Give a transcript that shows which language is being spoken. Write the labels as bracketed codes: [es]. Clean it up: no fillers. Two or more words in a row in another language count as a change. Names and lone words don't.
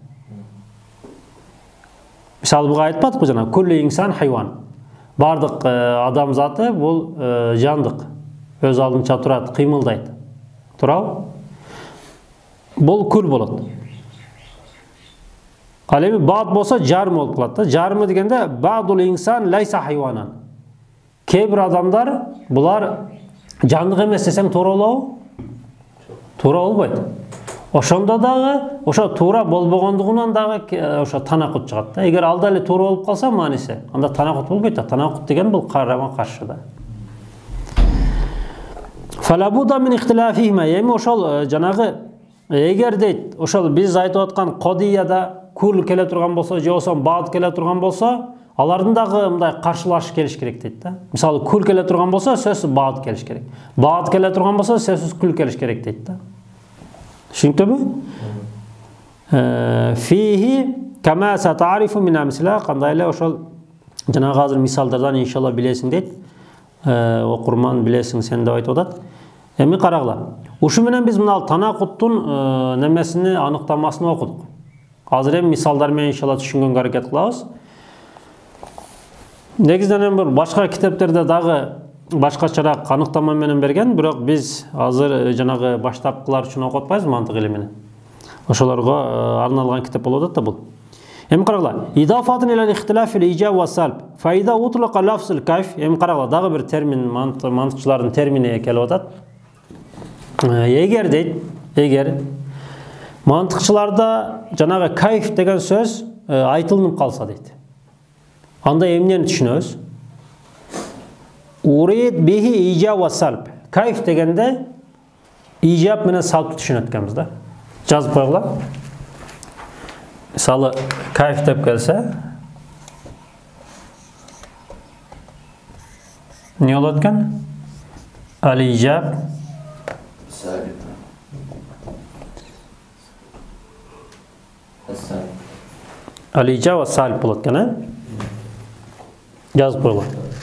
[ky] Мисалы, буга айтып атпы жана [ar] كل إنسان حيوان. [ky] Бардык адам заты бул жандык. Өз алдынча турат, кыймылдайт. Турабы? Бул кул болот. Ал эми баъд болсо жарым болуп калат да. Жарымы дегенде [ar] بعض الإنسان ليس حيوانا. [ky] Кээ бир адамдар булар жандык эмес десең туура болобу? Туура болбойт. Ошондо дагы ошо туура болбогондугунан дагы ошо танакут чыгат да. Эгер алда эле туура болуп калса мааниси, анда танакут болбойт да. Танакут деген бул карама-каршы да. [ar] فلا بد من اختلافهما. [ky] Эми ошол жанагы эгер дейт, ошол биз айтып аткан кодияда кул келе турган болсо, же болсо баъд келе турган болсо, алардын дагы мындай каршылашып келиш керек дейт да. Мисалы, кул келе турган болсо, сөзсүз баъд келиш керек. Баъд келе турган болсо, сөзсүз кул келиш керек дейт да. Түшүнүктүбү? [ar] فيه كما ستعرف من الأمثلة, [ky] кандай эле ошол жанагы азыр мисалдардан иншалла билесиң дейт. Окурман билесиң сен деп айтып атат. Эми карагыла. Ушу менен биз мына танакуттун немесини, аныктамасын окудук. Азыр эми мисалдар менен иншалла түшүнгөнгө аракет кылабыз. Негизинен бир башка китептерде дагы башкачараак аныктама менен берген, бирок биз азыр жанагы баштапкылар үчүн окуп атпайбыз мантык илимини. Ошолорго арналган китеп болуп атат да бул. Эми карагыла. [ar] إضافة إلى اختلاف الإيجاب والسلب. فإذا أطلق لفظ الكيف. [ky] Эми карагыла, дагы бир термин мантыкчылардын термини келип атат. Эгер дейт, эгер мантыкчыларда жанагы кайф деген сөз айтылынып калса дейт. Анда эмнени түшүнөбүз? [ar] أريد به الإيجاب والسلب. [ky] Кайф дегенде ижаб менен салбты түшүнөт экенбиз да. Жазып койгула. Мисалы, кайф деп келсе, не болот экен? [ar] الإيجاب الإيجاب والسلب [ky] болот экен, жазып койгула.